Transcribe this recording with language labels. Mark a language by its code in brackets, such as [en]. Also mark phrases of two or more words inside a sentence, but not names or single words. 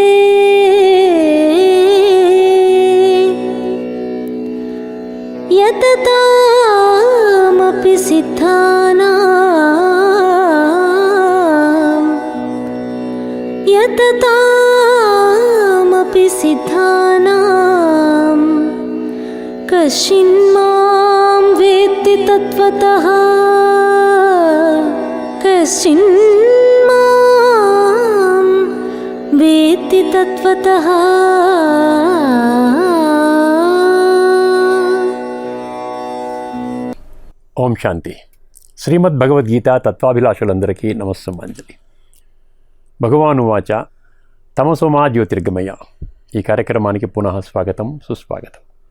[sa] यततामपि सिद्धानां कश्चिन्मां वेत्ति तत्त्वतः कश्चिन्मां वेत्ति तत्त्वतः [te] ఓం శాంతి. శ్రీమద్ భగవద్గీత తత్వాభిలాషులందరికీ నమస్సుమాంజలి. భగవానువాచ [sa] తమసోమా జ్యోతిర్గమయ. [te] ఈ కార్యక్రమానికి పునః స్వాగతం, సుస్వాగతం.